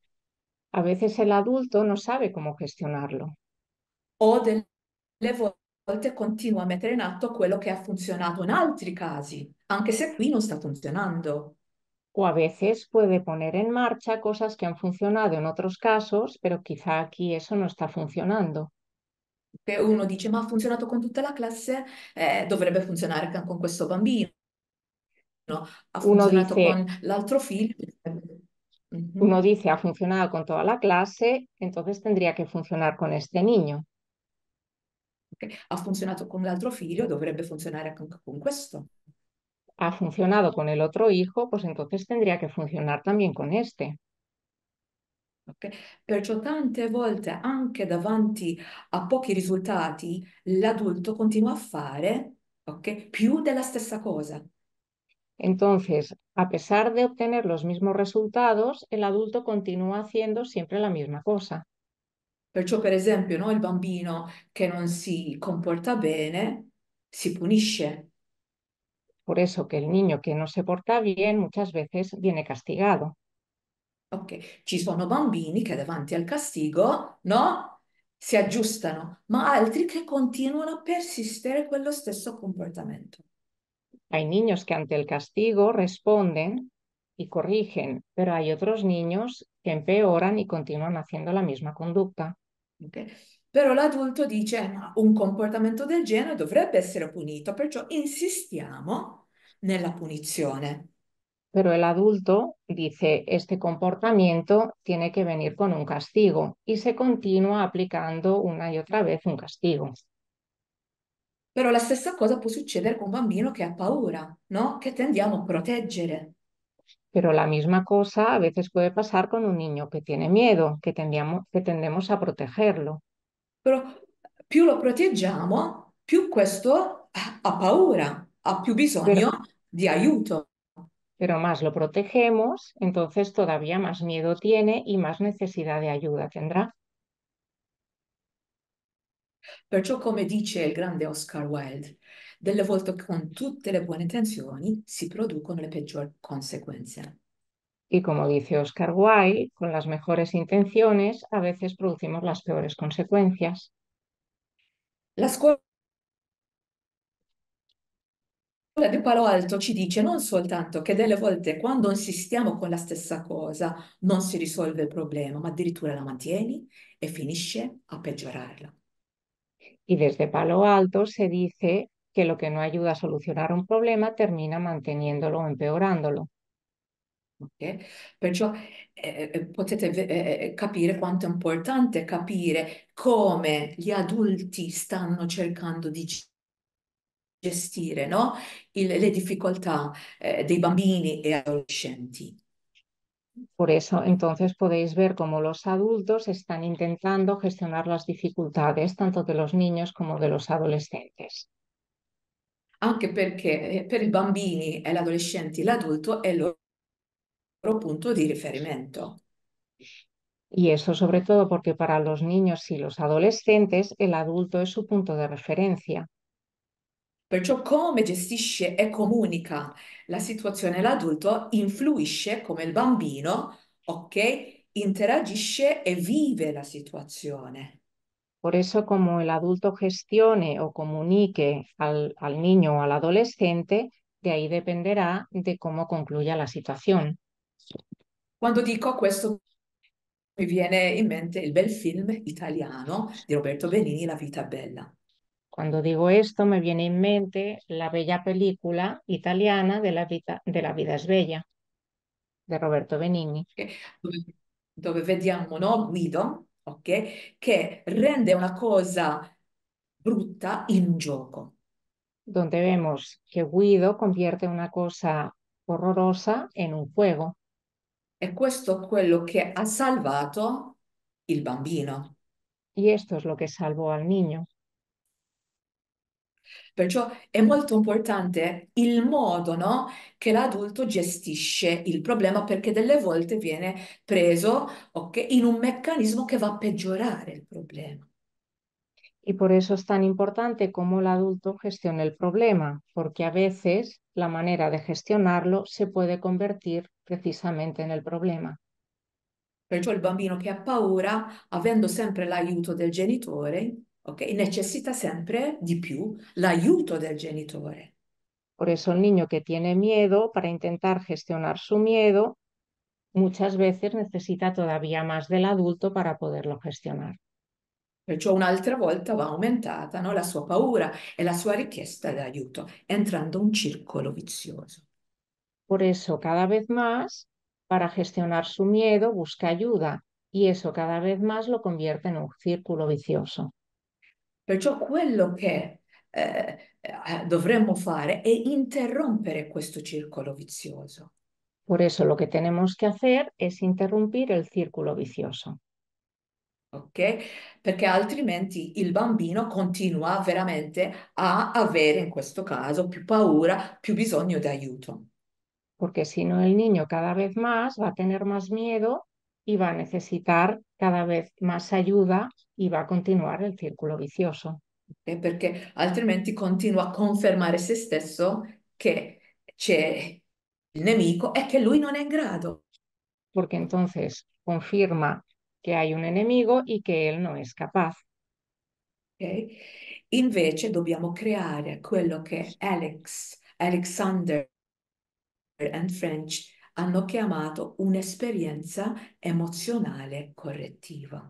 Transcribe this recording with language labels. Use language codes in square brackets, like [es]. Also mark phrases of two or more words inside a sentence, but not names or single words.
[es] A veces el adulto no sabe cómo gestionarlo. [it] o delle volte continua a mettere in atto quello che ha funzionato in altri casi, anche se qui non sta funzionando. [es] O a veces puede poner en marcha cosas que han funcionado en otros casos, pero quizá aquí eso no está funcionando. [it] Che uno dice, ma ha funzionato con tutta la classe, dovrebbe funzionare anche con questo bambino. Ha Uno funzionato dice, con l'altro figlio. uno Mhm. [es] dice ha funcionado con toda la clase, entonces tendría que funcionar con este niño. [it] Ok, ha funzionato con l'altro figlio, dovrebbe funzionare anche con questo. [es] Ha funcionado con el otro hijo, pues entonces tendría que funcionar también con este. Ok? [it] Perciò tante volte, anche davanti a pochi risultati, l'adulto continua a fare, ok, più della stessa cosa. [es] Entonces, a pesar de obtener los mismos resultados, el adulto continúa haciendo siempre la misma cosa. [it] Perciò, per esempio, no, il bambino che non si comporta bene si punisce. [es] Por eso que el niño que no se porta bien muchas veces viene castigado. [it] Ok, ci sono bambini che davanti al castigo, no, si aggiustano, ma altri che continuano a persistere quello stesso comportamento. [es] Hay niños que ante el castigo responden y corrigen, pero hay otros niños que empeoran y continúan haciendo la misma conducta. Ok? [it] Però l'adulto dice, ma un comportamento del genere dovrebbe essere punito, perciò insistiamo nella punizione. [es] Pero el adulto dice, este comportamiento tiene que venir con un castigo y se continúa aplicando una y otra vez un castigo. [it] Però la stessa cosa può succedere con un bambino che ha paura, no? Che tendiamo a proteggere. [es] Pero la misma cosa a veces puede pasar con un niño que tiene miedo, que tendemos a protegerlo. [it] Però più lo proteggiamo, più questo ha paura, ha più [es] Pero, [it] bisogno di aiuto. [es] pero más lo protegemos, entonces todavía más miedo tiene y más necesidad de ayuda tendrá. [it] Perciò, come dice il grande Oscar Wilde, delle volte con tutte le buone intenzioni si producono le peggiori conseguenze. [es] Y como dice Oscar Wilde, con las mejores intenciones a veces producimos las peores consecuencias. [it] La scuola di Palo Alto ci dice non soltanto che delle volte quando insistiamo con la stessa cosa non si risolve il problema, ma addirittura la mantieni e finisce a peggiorarla. [es] Y desde Palo Alto se dice que lo que no ayuda a solucionar un problema termina manteniéndolo o empeorándolo. Ok? [it] Perciò potete capire quanto è importante capire come gli adulti stanno cercando di gestire, no? Le difficoltà dei bambini e adolescenti. [es] Por eso, entonces podéis ver cómo los adultos están intentando gestionar las dificultades tanto de los niños como de los adolescentes. [it] Anche perché per i bambini e gli adolescenti l'adulto è il loro punto di riferimento. [es] Y eso sobre todo porque para los niños y los adolescentes el adulto es su punto de referencia. [it] Perciò come gestisce e comunica la situazione l'adulto influisce come il bambino, ok, interagisce e vive la situazione. [es] Por eso, como el adulto gestione o comunique al niño o al adolescente, de ahí dependerá de cómo concluya la situación. [it] Quando dico questo mi viene in mente il bel film italiano di Roberto Benigni, La vita bella. [es] Cuando digo esto, me viene en mente la bella película italiana de la vida es bella, de Roberto Benigni, Ok? [it] Dove vediamo, no, Guido, ok, che rende una cosa brutta in un gioco. [es] donde vemos que Guido convierte una cosa horrorosa en un juego. [it] E questo è quello che ha salvato il bambino. [es] Y esto es lo que salvó al niño. [it] Perciò è molto importante il modo, no, che l'adulto gestisce il problema perché delle volte viene preso, ok, in un meccanismo che va a peggiorare il problema. [es] Y por eso es tan importante cómo el adulto gestione el problema, porque a veces la manera de gestionarlo se puede convertir precisamente en el problema. [it] Perciò il bambino che ha paura, avendo sempre l'aiuto del genitore, ok? Necessita sempre di più l'aiuto del genitore. [es] Por eso el niño que tiene miedo, para intentar gestionar su miedo, muchas veces necesita todavía más del adulto para poderlo gestionar. [it] Perciò un'altra volta va aumentata, no, la sua paura e la sua richiesta di aiuto, entrando un circolo vizioso. [es] Por eso, cada vez más, para gestionar su miedo, busca ayuda y eso cada vez más lo convierte en un círculo vicioso. [it] Perciò quello che dovremmo fare è interrompere questo circolo vizioso. [es] Por eso, lo que tenemos que hacer es interrumpir el círculo vicioso, Ok? [it] Perché altrimenti il bambino continua veramente a avere, in questo caso, più paura, più bisogno di aiuto. [es] porque si no el niño cada vez más va a tener más miedo y va a necesitar cada vez más ayuda y va a continuar el círculo vicioso. [it] Perché altrimenti continua a confermare se stesso che c'è il nemico e che lui non è in grado. [es] Porque entonces confirma que hay un enemigo y que él no es capaz. [it] Ok? Invece dobbiamo creare quello che Alexander and French hanno chiamato un'esperienza emozionale correttiva.